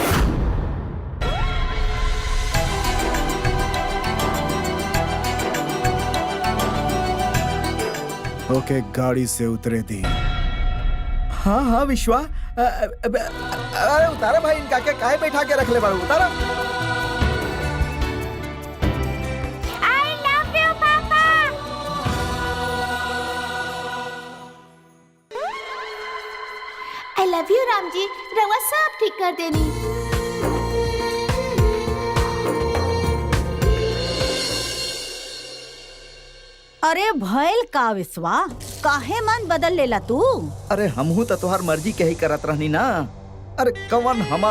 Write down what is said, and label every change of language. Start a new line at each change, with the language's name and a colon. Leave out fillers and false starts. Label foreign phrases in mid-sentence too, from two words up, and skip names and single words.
Bhojpuri: ओके गाड़ी से उतरे दी। हाँ हाँ विश्वा, अरे उतारा भाई, इनका के काहे बैठा के रख ले बाड़ू? उतारा।
English: I love you, पापा। I love you, राम जी।
Bhojpuri: रवा सब ठीक कर देनी। अरे भैल का विश्वा, काहे मन बदल लेला तू? अरे हमहू तो तुहार मर्जी के ही करत रहनी ना।